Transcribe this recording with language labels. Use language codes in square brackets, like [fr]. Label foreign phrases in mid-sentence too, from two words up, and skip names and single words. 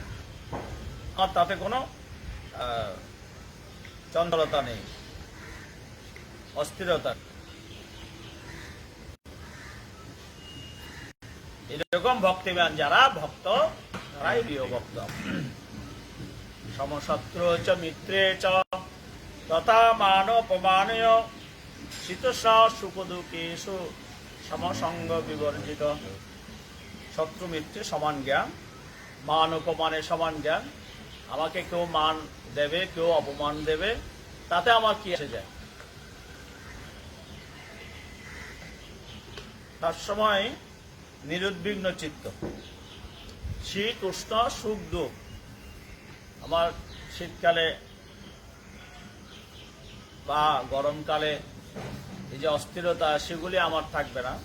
[bn] আমার তাতে কোনো চঞ্চলতা নেই, অস্থিরতা। এরকম ভক্তিবান যারা ভক্ত তারাই প্রিয় ভক্ত। [sa] সমশত্রু চ মিত্রে চ তথা মানপমানয় শীতোষ্ণ সুখ দুঃখেষু সমসঙ্গ বিবর্জিত। [bn] শত্রু মিত্রে সমান জ্ঞান, মান উপমানে সমান জ্ঞান, আমাকে কেউ মান দেবে, কেউ অপমান দেবে, তাতে আমার কি এসে যায়? তার সময় নিরুদ্বিগ্ন চিত্ত, শীত উষ্ণ সুখ দুঃখ, আমার শীতকালে বা গরমকালে এই যে অস্থিরতা, সেগুলি আমার থাকবে না।